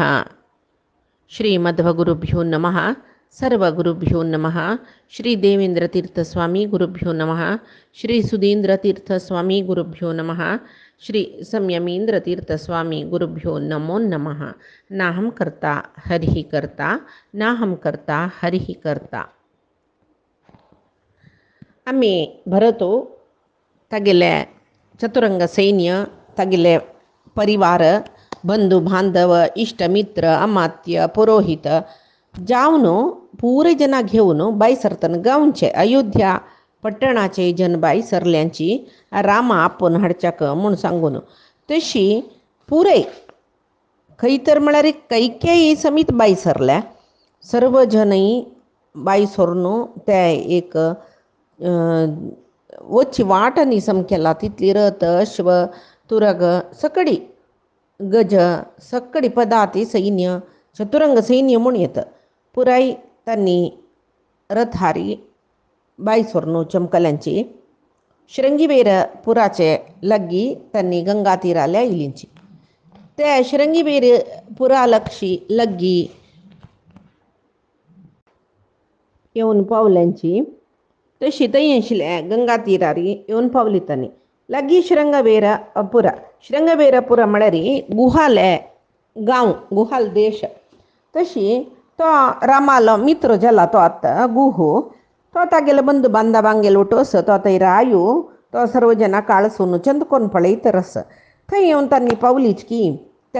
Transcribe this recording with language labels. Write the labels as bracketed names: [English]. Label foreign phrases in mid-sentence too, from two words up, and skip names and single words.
[Sanskrit] श्रीमध्वगुरुभ्यो नमः। सर्वगुरुभ्यो नमः। श्री देवेंद्रतीर्थस्वामी गुरुभ्यो नमः। श्री सुधींद्रतीर्थस्वामी गुरुभ्यो नमः। श्री संयमींद्रतीर्थस्वामी गुरुभ्यो नमो नमः। नाहं कर्ता हरिः कर्ता नाहं कर्ता हरिः कर्ता। [Konkani] आम्ही भरतो तागेले चतुरंग सैन्य तागेले परिवार बंधू बांधव इष्टमित्र अमात्य पुरोहित जावन पुरे जना घेवन बाई सरतन गांवचे अयोध्या पट्टणाचे जन बाई सरल्यांची रामा आपोवन हाडच्याक म्हूण सांगून तशी पुरे खंय तर म्हळ्यार कैकेयी समीत बाई सरल्या सर्व जनय बाई सोरून ते एक वची वाट निसम केला तितली रथ अश्व तुरग सकडी गज सकडी पदाती सैन्य चतुरंग सैन्य म्हूण येतं पुराय त्यांनी रथहारी बाई सोर्नू चमकल्यांची श्रृंगीबेर पुराचे लग्गी त्यांनी गंगा तीराल्या इलींची ते श्रृंगीबेर पुरा लक्षी लग्गी येवन पावल्यांची तशी थंय आशिल्ल्या गंगा तीरारी येवन पावली तांणी लग्गी श्रृंगबेरपुरा म्हळ्यार गुहाले गांव गुहाल देश तशी तो रामालो मित्र जाला तो आतां गुहू तो तागेले बंधू बांधवांगेले उठोस तो थंय रायू तो सर्व जना काळसून चंद कोण पळयतरस थंय येवन तांणी पावलीच की त्या